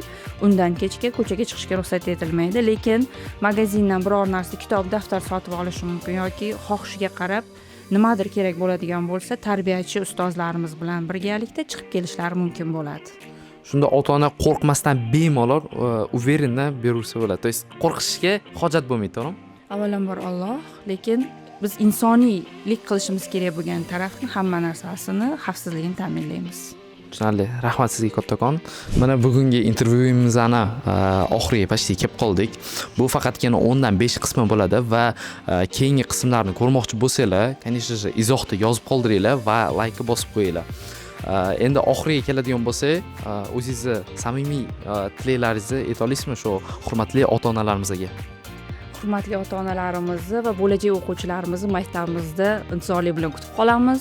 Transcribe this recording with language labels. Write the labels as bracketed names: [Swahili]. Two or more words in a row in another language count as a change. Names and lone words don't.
[Uzbek] Undan kechga ko'chaga chiqishga ruxsat etilmaydi, lekin magazindan biror narsa, kitob, daftar sotib olishi mumkin yoki xohishiga qarab nimadir kerak bo'ladigan bo'lsa, tarbiyachi ustozlarimiz bilan birgalikda chiqib kelishlari mumkin bo'ladi. Shunda ota-ona qo'rqmasdan bemalol uverendan beraversa bo'ladi. [Russian] То есть [Uzbek] qo'rqishga hojat bo'lmaydi, to'g'rimi? Avvalambor Alloh, lekin biz insoniylik qilishimiz kerak bo'lgan tarafni hamma narsasini xavfsizligini ta'minlaymiz. Tushunarli. Rahmat sizga kattakon. Mana bugungi intervyuimizni oxiriga почти kelib qoldik. Bu faqatgina 10 dan 5 qismi bo'ladi va keyingi qismlarni ko'rmoqchi bo'lsanglar, [Russian] конечно же, [Uzbek] izohda yozib qoldiringlar va like bosib qo'yinglar. Endi oxiriga keladigan bo'lsak, o'zingizni samimiy tilaklaringizni ayta olasizmi shu hurmatli ota-onalarimizga? hurmatli ota-onalarimizni va bo'lajak o'quvchilarimizni maktabimizda intizorlik bilan kutib qolamiz.